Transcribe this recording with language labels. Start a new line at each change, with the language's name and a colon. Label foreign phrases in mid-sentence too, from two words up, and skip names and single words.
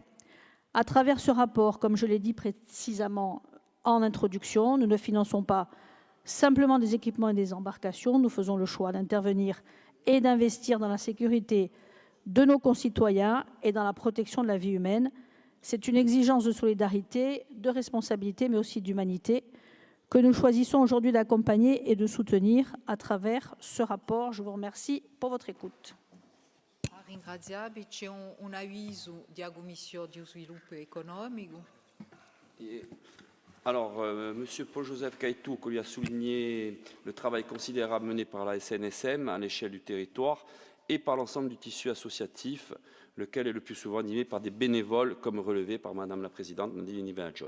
French: À travers ce rapport, comme je l'ai dit précisément en introduction, nous ne finançons pas simplement des équipements et des embarcations, nous faisons le choix d'intervenir et d'investir dans la sécurité de nos concitoyens et dans la protection de la vie humaine. C'est une exigence de solidarité, de responsabilité, mais aussi d'humanité que nous choisissons aujourd'hui d'accompagner et de soutenir à travers ce rapport. Je vous remercie pour votre écoute.
Corsican: Ringraziabi, c'è un avviso della Commissione di Sviluppo Economico.
French: Alors, M. Paul-Joseph Caïtou lui a souligné le travail considérable mené par la SNSM à l'échelle du territoire et par l'ensemble du tissu associatif, lequel est le plus souvent animé par des bénévoles, comme relevé par Madame la Présidente Nadine Nivea-Johnny.